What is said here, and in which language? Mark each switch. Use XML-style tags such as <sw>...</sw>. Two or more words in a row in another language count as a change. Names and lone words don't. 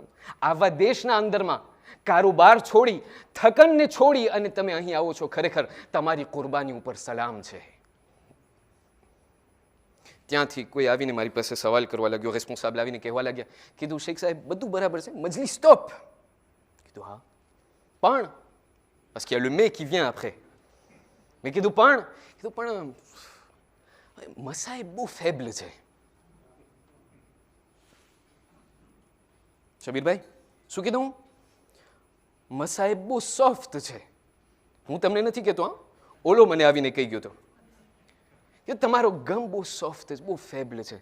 <gu>આવા દેશના અંદરમાં કારોબાર છોડી, થકનને છોડી અને તમે અહીં આવો છો, ખરેખર તમારી કુરબાની ઉપર સલામ છે. ત્યાંથી કોઈ આવીને મારી પાસે સવાલ કરવા લાગ્યો, રેસ્પોન્સાબલ આવીને કહેવા લાગ્યા, કીધું શેખ સાહેબ બધું બરાબર છે, મજલિસ સ્ટોપ. કીધું હા, પણ</gu> <fr>parce qu'il y a le mais qui vient après.</fr> <gu>મેં કીધું પણ મસાહેબ બહુ ફેબલ છે. શબીરભાઈ શું કીધું? મસાહેબ બહુ સોફ્ટ છે. હું તમને નથી કહેતો, હા, ઓલો મને આવીને કહી ગયો તો કે તમારો ગમ બહુ સોફ્ટ છે, બહુ ફેબલ છે.</gu>